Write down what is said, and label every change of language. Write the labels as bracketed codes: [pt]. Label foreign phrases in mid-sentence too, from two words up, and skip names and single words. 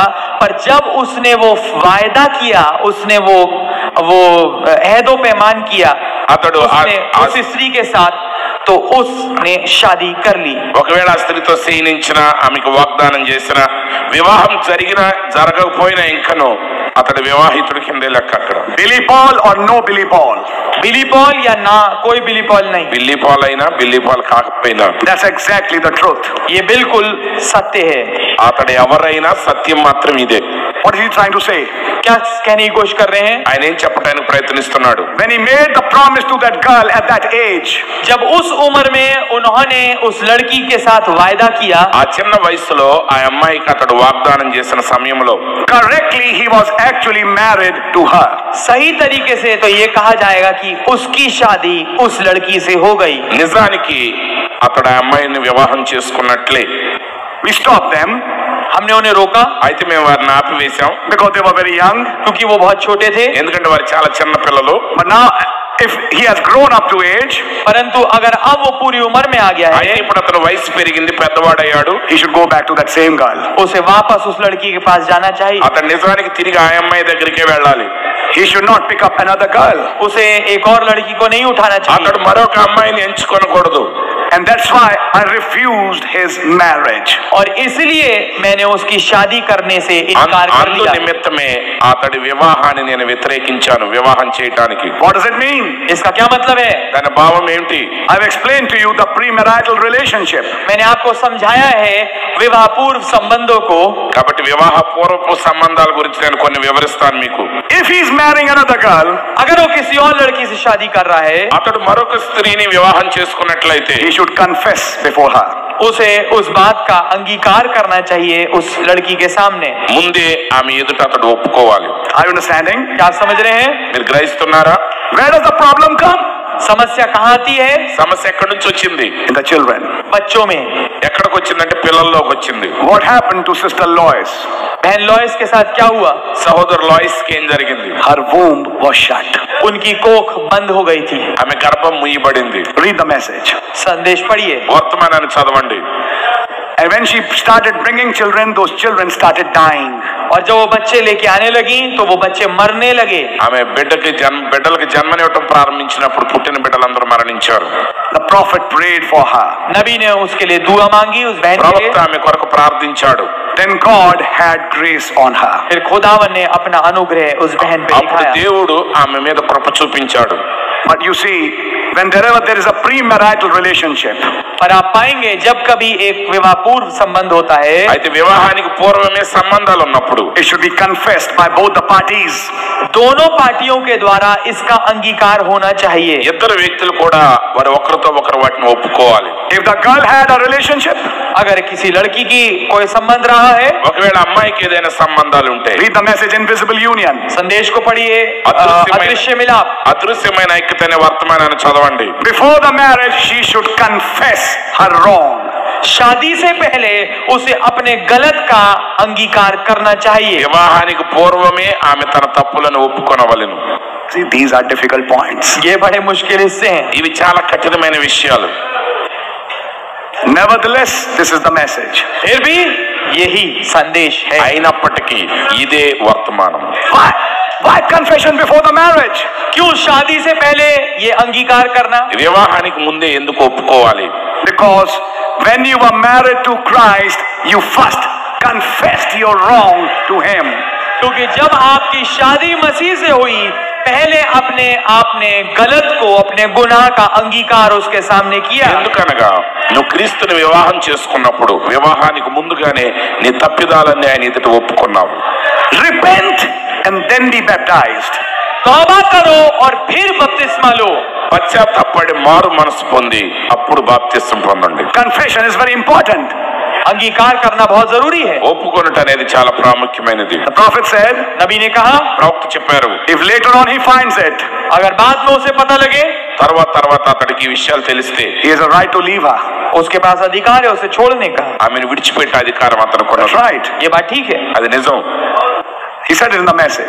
[hi] पर जब उसने वो वायदा किया, उसने वो ऐहद व पैमान किया [te] అతడు [hi] उस स्त्री के साथ, तो उसने शादी कर ली। [te] ఒకవేళ ఆ స్త్రీతో శయనించిన, ఆమెకు వాగ్దానం చేసిన, వివాహం జరిగినా జరగకపోయినా ఇంకను అతడు వివాహితుడి కిందే లెక్క అక్కడ. [en] Billy Paul or no Billy Paul? [hi] बिली पॉल या ना कोई बिली पॉल नहीं. [te] బిల్లీ పాల్ అయినా బిల్లీ పాల్ కాకపోయినా [en] That's exactly the truth. [hi] ये बिल्कुल सत्य है. [te] అతడు ఎవరైనా సత్యం మాత్రం ఇదే. [en] What is he trying to say? [hi] क्या कहने की कोशिश कर रहे हैं? [te] ఆయన ఏం చెప్పడానికి ప్రయత్నిస్తున్నాడు? [en] When he made the promise to that girl at that age, [hi] जब उस उम्र में उन्होंने उस लड़की के साथ वायदा किया, [te] ఆ చిన్న వయసులో ఆ అమ్మాయికి అతడు వాగ్దానం చేసిన సమయంలో [en] correctly he was actually married to her. [hi] सही तरीके से तो ये कहा जाएगा कि उसकी शादी उस लड़की से हो गई. [te] నిజానికి అతడు ఆ అమ్మాయిని వివాహం చేసుకున్నట్లే. [en] We stopped them [hi] हमने उन्हें रोका [te] అయితే మేము వారిని ఆపివేశాం. [en] because they were very young. [hi] क्योंकि वो बहुत छोटे थे. [te] ఎందుకంటే వారు చాలా చిన్న పిల్లలు. [en] But now, if he has grown up to age, [hi] परंतु अगर अब वो पूरी उम्र में आ गया [te] అయితే [hi] है, [te] ఇప్పుడు అతను వయసు పెరిగింది, పెద్దవాడయ్యాడు. [en] he should go back to that same girl. [hi] उसे वापस उस लड़की के पास जाना चाहिए. [te] అతను నిజానికి తిరిగి ఆ అమ్మాయి దగ్గరికే వెళ్ళాలి. [en] He should not pick up another girl. [hi] उसे एक और लड़की को नहीं उठाना चाहिए. [te] అతడు మరొక అమ్మాయిని ఎంచుకోనకూడదు. [en] And that's why I refused his marriage. [hi] और इसलिए मैंने उसकी शादी करने से इनकार कर [te] అందు [hi] लिया. [te] నిమిత్తమే అతడి వివాహాన్ని నేను వ్యతిరేకించాను, వివాహం చేయటానికి. [en] What does it mean? [hi] इसका क्या मतलब है? [te] దాని భావం ఏమిటి? [en] I've explained to you the premarital relationship. [hi] मैंने आपको समझाया है विवाह पूर्व संबंधों को. [te] కాబట్టి వివాహ పూర్వపు సంబంధాల గురించి నేను కొన్ని వివరిస్తాను మీకు. [en] If he's marrying another girl, [hi] अगर वो किसी और लड़की से शादी कर रहा है, [te] అతడు మరొక స్త్రీని వివాహం చేసుకున్నట్లయితే [en] he should confess before her. [hi] उसे उस बात का अंगीकार करना चाहिए उस लड़की के सामने. [te] ముందే ఆమె ఎదుట అతడు ఒప్పుకోవాలి. [en] Are you understanding? [hi] क्या आप समझ रहे हैं? [te] మీరు గ్రహిస్తున్నారా? [en] Where does the problem come? [hi] समस्या कहाँ आती है? [te] సమస్య ఎక్కడి నుంచి వచ్చింది? [en] In the children. [hi] बच्चों में. [te] ఎక్కడికి వచ్చిందంటే పిల్లల్లోకి వచ్చింది. [en] What happened to Sister Lois? [hi] बहन लॉयस के साथ क्या हुआ? [te] సహోదరు లాయిస్ కి ఏం జరిగింది? [en] Her womb was shut. [hi] उनकी कोख बंद हो गई थी. [te] ఆమె గర్భం ముయ్యబడింది. [en] Read the message. [hi] संदेश पढ़िए. [te] వర్తమానాన్ని చదవండి. [en] And when she started bringing children, those children started dying. [hi] और जब वो बच्चे लेके आने लगी तो वो बच्चे मरने लगे. [te] ఆమె బిడ్డలకు జన్మనివ్వటం ప్రారంభించినప్పుడు పుట్టిన బిడ్డలందరూ మరణించారు. [en] The prophet prayed for her. [hi] नबी ने उसके लिए दुआ मांगी उस बहन के [te] ప్రవక్త [hi] लिए. [te] ఆమె కొరకు ప్రార్థించాడు. [en] Then God had grace on her. [hi] फिर खुदावन ने अपना अनुग्रह उस बहन पे [te] అప్పుడు [hi] दिखाया. [te] దేవుడు ఆమె మీద కృప చూపించాడు. [en] But you see, whenever there is a premarital relationship, [hi] पर आप पाएंगे जब कभी एक विवाह पूर्व संबंध होता है, [te] అయితే వివాహానికి పూర్వమే సంబంధాలు ఉన్నప్పుడు [en] it should be confessed by both the parties. [hi] दोनों पार्टियों के द्वारा इसका अंगीकार होना चाहिए. [te] ఇద్దరు వ్యక్తులు కూడా వారు ఒకరితో ఒకరు వాటిని ఒప్పుకోవాలి. [en] If the girl had a relationship, [hi] अगर किसी लड़की की कोई संबंध रहा है, [te] ఒకవేళ అమ్మాయికి ఏదైనా సంబంధాలు ఉంటే [en] read the message Invisible Union. [hi] संदेश को पढ़िए. अदृश्यमय- अदृश्य मिलाप. [te] అదృశ్యమైన ఐక్యత అనే వర్తమానాన్ని చదవండి. [en] Before the marriage, she should confess her wrong. [hi] शादी से पहले उसे अपने गलत का अंगीकार करना चाहिए. [te] వివాహానికి పూర్వమే ఆమె తన తప్పులను ఒప్పుకొనవలెను. [en] See, these are difficult points. [hi] ये बड़े मुश्किल हिस्से हैं. [te] ఇవి చాలా కఠినమైన విషయాలు. [en] Nevertheless, this is the message. [hi] फिर भी यही संदेश है. [te] అయినప్పటికీ ఇదే వర్తమానం. [en] Why? Why confession before the marriage? [hi] क्यों शादी से पहले ये अंगीकार करना? [te] వివాహానికి ముందే ఎందుకు ఒప్పుకోవాలి? [en] Because when you were married to Christ, you first confessed your wrong to Him. [hi] क्योंकि जब आपकी शादी मसीह से हुई, पहले आपने गलत को, अपने गुनाह का अंगीकार उसके सामने किया. [te] ఎందుకనగా నువ్వు క్రీస్తుని వివాహం చేసుకున్నప్పుడు వివాహానికి ముందుగానే నీ తప్పిదాలన్నీ ఆయన ఎదుట ఒప్పుకున్నావు. [en] Repent and then be baptized. [hi] तौबा करो और फिर बपतिस्मा लो. [te] పశ్చాత్తాపడి మారు మనసు పొంది అప్పుడు బాప్తిస్మం పొందండి. [en] Confession is very important. [hi] अंगीकार करना बहुत जरूरी है. [te] ఒప్పుకొనుట అనేది చాలా ప్రాముఖ్యమైనది. [en] The prophet said, [hi] नबी ने कहा, [te] ప్రవక్త చెప్పారు, [en] if later on he finds it, [hi] अगर बाद में उसे पता लगे, [te] తర్వాత అతడికి ఈ విషయాలు తెలిస్తే [en] he has a right to leave her. [hi] उसके पास अधिकार है उसे छोड़ने का. [te] ఆమెను విడిచిపెట్టే అధికారం అతనికి [en] That's [te] ఉన్నది. [en] right. [hi] ये बात ठीक है. [te] అది నిజం. [en] He said it in the message.